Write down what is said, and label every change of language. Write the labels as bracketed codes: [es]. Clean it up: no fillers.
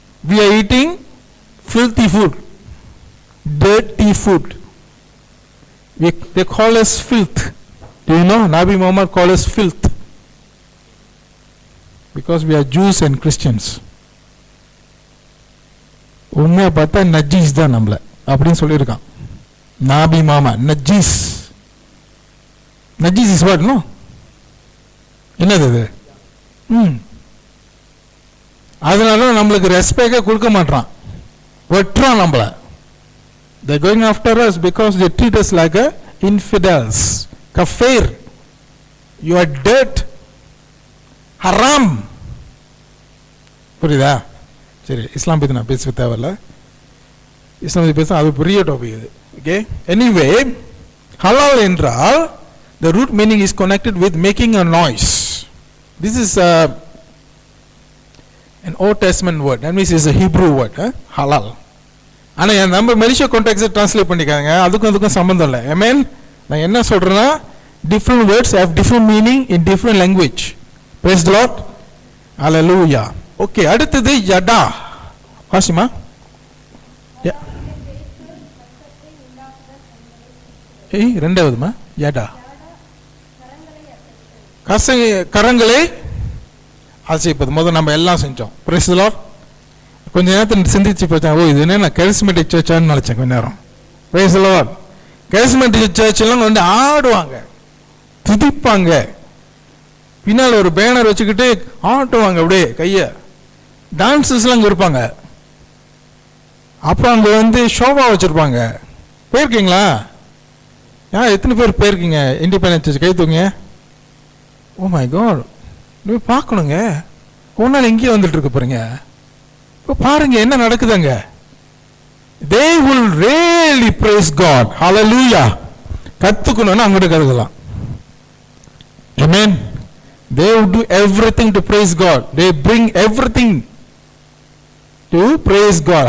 [en] We are eating filthy food, dirty food. They call us filth. Do you know? Nabi Muhammad called us filth because we are Jews and Christians. [ta] உண்மையா பார்த்தா நஜீஸ் தான் நம்மள அப்படின்னு சொல்லியிருக்கான் நாபி மாமா. நஜீஸ். நஜீஸ் இஸ் வாட்? நோ, என்னது இது? அதனால நம்மளுக்கு ரெஸ்பெக்டே கொடுக்க மாட்டான், வெட்டுறான் நம்மள. [en] They going after us because they treat us like a infidels, kafir. You are dirt, haram. [ta] புரியுதா? சரி, இஸ்லாம் பற்றி நான் பேச தேவையில்ல. இஸ்லாம் பற்றி பேச அது பெரிய டாபிக் இது. ஓகே. எனிவே, ஹலால் என்றால் [en] the root meaning is connected with making a noise. This is an Old Testament word. That means it's a Hebrew word, halal. [ta] ஆனால் நம்ம மெலிஷியா கான்டெக்ஸ்ட் ட்ரான்ஸ்லேட் பண்ணிக்காங்க, அதுக்கும் சம்மந்தம் இல்லை. ஆமென். நான் என்ன சொல்கிறேன்னா, [en] different words have different meaning in different language. Praise the Lord. Hallelujah. [ta] Okay, அடுத்தது யடா. வாசிமா. ரெண்டாவதுமா யடா, கரங்களை அசைப்பது. முதல் நம்ம எல்லாம் செஞ்சோம். [en] Praise the Lord. [ta] கொஞ்ச நேரத்தில் சிந்திச்சு பார்த்தேன், இது என்ன கரிஸ்மேட்டிக் சர்ச்சான்னு நினச்சேன் கொஞ்ச நேரம். [en] Praise the Lord. [ta] கரிஸ்மேட்டிக் சர்ச்செல்லாம் வந்து ஆடுவாங்க, துதிப்பாங்க, பின்னால் ஒரு பேனர் வச்சுக்கிட்டு ஆட்டுவாங்க, அப்படியே கையை டான்ஸஸ்லாம் அங்கே இருப்பாங்க. அப்புறம் அங்கே வந்து ஷோபா வச்சுருப்பாங்க. போயிருக்கீங்களா? எத்தனை பேர் போயிருக்கீங்க இண்டிபெண்டன்ஸ் சர்ச்? கை தூங்க. ஓ மை காட், நீ பார்க்கணுங்க. ஒரு நாள் எங்கேயே வந்துட்டு இருக்க போறீங்க. இப்போ பாருங்க என்ன நடக்குதுங்க. [en] They will really praise God. Hallelujah. [ta] கத்துக்கணும்னா அங்கிட்டு கருதலாம். Amen. [en] They will do everything to praise God. They bring everything to praise God.